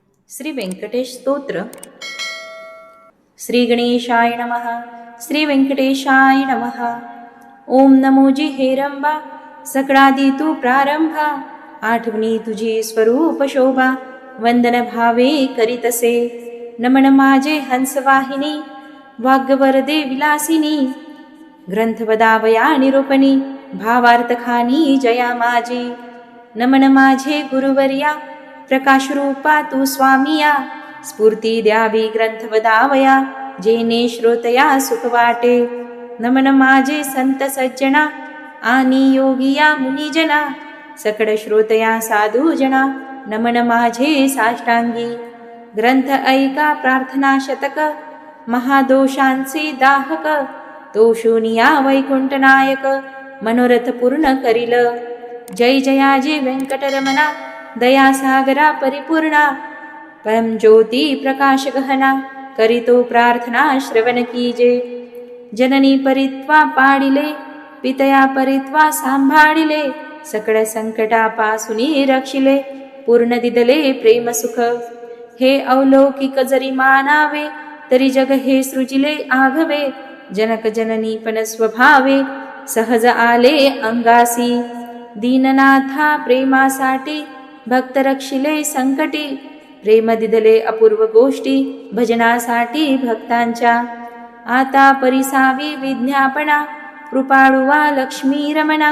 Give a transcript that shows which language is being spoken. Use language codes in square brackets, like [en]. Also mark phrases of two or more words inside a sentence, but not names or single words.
[mr] श्री व्यंकटेश स्तोत्र. [sa] श्री गणेशाय नमः. श्री व्यंकटेशाय नमः. [mr] ओम नमो जी हेरंबा, सकळादी तू प्रारंभा. आठवणी तुझी स्वरूप शोभा, वंदन भावे करीतसे. नमन माझे हंसवाहिनी, वाग्यवरदे विलासिनी. ग्रंथ वदावया निरूपणी, भावार्थ खानी जया माझी. नमन माझे गुरुवर्या, प्रकाश रूपा तू स्वामिया. स्फूर्ती द्यावी ग्रंथ वदावया, जेने श्रोतया सुख वाटे. नमन माझे संत सज्जना, आणि योगिया मुनिजना. सकळ श्रोतया साधू जना, नमन माझे साष्टांगी. ग्रंथ ऐका प्रार्थना शतक, महादोषांचे दाहक. तो शूनिया वैकुंठ नायक, मनोरथ पूर्ण करील. जय जयाजी व्यंकटरमणा, दया सागरा परिपूर्णा. परम ज्योती प्रकाश गहना, करीतो प्रार्थना श्रवण कीजे. जननी परित्वा पाडिले, पितया परित्वा सांभाळिले. सकळ संकटापासुनी रक्षिले, पूर्ण दिदले प्रेम सुख. हे अवलौकिक जरी मानावे, तरी जग हे सृजिले आघवे. जनक जननी पण स्वभावे, सहज आले अंगासी. दीननाथा प्रेमासाठी, भक्त रक्षिले संकटी. प्रेम दिदले अपूर्व गोष्टी, भजनासाठी भक्तांच्या. आता परिसावी विज्ञापना, कृपाळुवा लक्ष्मी रमणा.